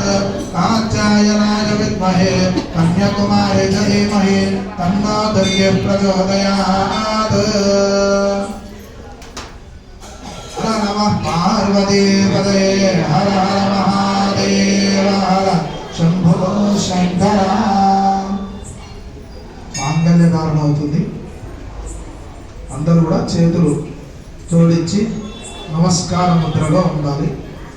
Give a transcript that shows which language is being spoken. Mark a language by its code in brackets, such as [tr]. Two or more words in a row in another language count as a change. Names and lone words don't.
[sa] कात्यायनाय विद्महे कन्याकुमारी च धीमहि तन्नो दुर्गे प्रचोदयात्। नमः पार्वतीपतये हर हर महादेव हर शंभो शंकर। [te] మాంగళ్య ధారణ అవుతుంది. అందరూ కూడా చేతులు జోడించి నమస్కార ముద్రలో ఉండాలి.